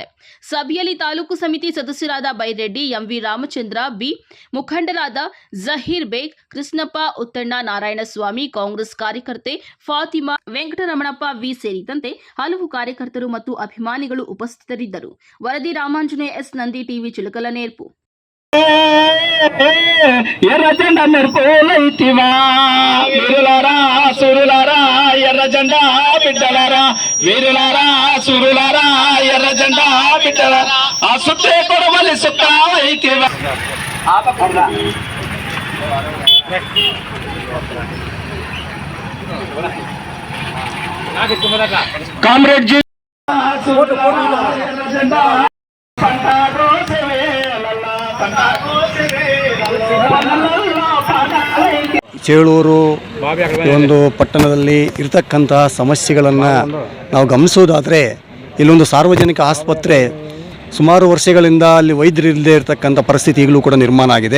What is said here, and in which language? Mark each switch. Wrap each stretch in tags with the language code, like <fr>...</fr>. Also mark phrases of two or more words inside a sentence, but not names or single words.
<kn>ಸಭೆಯಲ್ಲಿ ತಾಲೂಕು ಸಮಿತಿ ಸದಸ್ಯರಾದ ಬೈರೆಡ್ಡಿ, ಎಂವಿ ರಾಮಚಂದ್ರ, ಬಿ ಮುಖಂಡರಾದ ಜಹೀರ್ ಬೇಗ್, ಕೃಷ್ಣಪ್ಪ, ಉತ್ತಣ್ಣ, ನಾರಾಯಣಸ್ವಾಮಿ, ಕಾಂಗ್ರೆಸ್ ಕಾರ್ಯಕರ್ತೆ ಫಾತಿಮಾ, ವೆಂಕಟರಮಣಪ್ಪ ವಿ ಸೇರಿದಂತೆ ಹಲವು ಕಾರ್ಯಕರ್ತರು ಮತ್ತು ಅಭಿಮಾನಿಗಳು ಉಪಸ್ಥಿತರಿದ್ದರು. ವರದಿ ರಾಮಾಂಜನೇಯ ಎಸ್, ನಂದಿ ಟಿವಿ, ಚಿಲಕಲನೇರ್ಪು.</kn> <te>ఎర్ర జెండా మెరుపులైతివా వీరులారా సూరులారా ఎర్ర జెండా బిడ్డలారా వీరులారా సూరులారా ఎర్ర జెండా బిడ్డలారా ఆ సుట్టే కొడవలి సుట్టావైతివా కామ్రేడ్ జీ ఎర్ర జెండా</te> <kn>ಚೇಳೂರು ಒಂದು ಪಟ್ಟಣದಲ್ಲಿ ಇರತಕ್ಕಂತಹ ಸಮಸ್ಯೆಗಳನ್ನು ನಾವು ಗಮನಿಸೋದಾದರೆ, ಇಲ್ಲೊಂದು ಸಾರ್ವಜನಿಕ ಆಸ್ಪತ್ರೆ ಸುಮಾರು ವರ್ಷಗಳಿಂದ ಅಲ್ಲಿ ವೈದ್ಯರು ಇಲ್ಲದೆ ಇರತಕ್ಕಂಥ ಪರಿಸ್ಥಿತಿ ಈಗಲೂ ಕೂಡ ನಿರ್ಮಾಣ ಆಗಿದೆ.</kn>